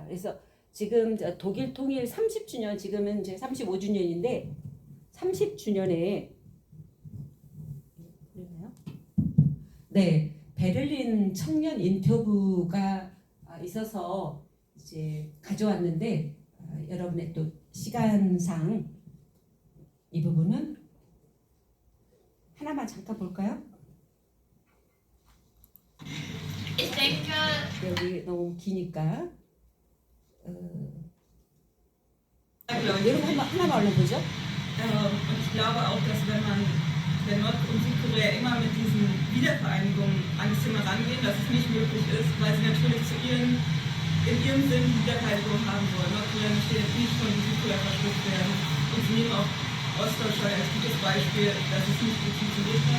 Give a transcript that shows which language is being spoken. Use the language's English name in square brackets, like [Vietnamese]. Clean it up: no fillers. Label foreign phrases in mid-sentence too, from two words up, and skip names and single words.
[Korean] 그래서 지금 독일 통일 30주년, 지금은 이제 35주년인데 30주년에 네, 베를린 청년 인터뷰가 있어서 이제 가져왔는데 여러분의 또 시간상 이 부분은 하나만 잠깐 볼까요? [German] Ich denke, [Korean] 여기 너무 기니까 [German] Ja, [Korean] 여러분 하나만 얼른 보죠. [German] und ich glaube auch, dass wenn Nord- und Südkorea immer mit diesen Wiedervereinigungen an das Thema rangehen, dass es nicht möglich ist, weil sie natürlich in ihrem Sinn die Wiedervereinigung haben wollen. Nordkorea möchte jetzt nicht von Südkorea verschluckt werden. Und sie nehmen auch Ostdeutschland als gutes Beispiel, dass es nicht gut funktioniert hat.